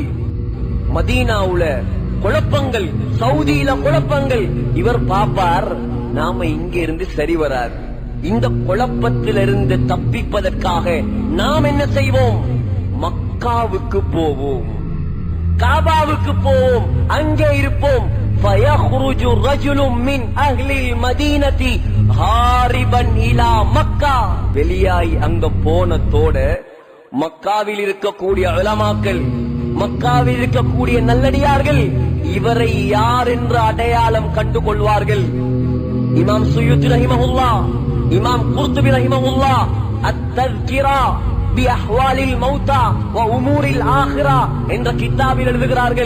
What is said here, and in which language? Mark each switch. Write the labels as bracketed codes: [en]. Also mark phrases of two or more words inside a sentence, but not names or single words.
[ta] மதீனாவுல குழப்பங்கள், சவுதியில குழப்பங்கள். இவர் பாப்பார், நாம இங்க இருந்து சரி வராது. இந்த குழப்பத்திலிருந்து தப்பிப்பதற்காக நாம் என்ன செய்வோம்? மக்காவுக்கு போவோம், காபாவுக்கு போவோம், அங்கே இருப்போம். [ar] فَيَخْرُجُ رَجُلٌ مِّنْ أَهْلِ الْمَدِينَةِ هَارِبًا إِلَى مَكَّةَ. [ta] வெளியாய் அங்க போனதோட மக்காவில் இருக்கக்கூடிய உலமாக்கள், மக்காவில் இருக்கக்கூடிய நல்லடியார்கள் இவரை யார் என்று அடையாளம் கண்டு கொள்வார்கள். இமாம் சுயூத்தி ரஹிமஹுல்லாஹ், இமாம் குர்துபி ரஹிமஹுல்லாஹ் அத்-தஸ்கிரா பி அஹ்வாலில் மௌதா வ உமூரில் ஆகிரா என்ற கிதாபில் எழுதுகிறார்கள்.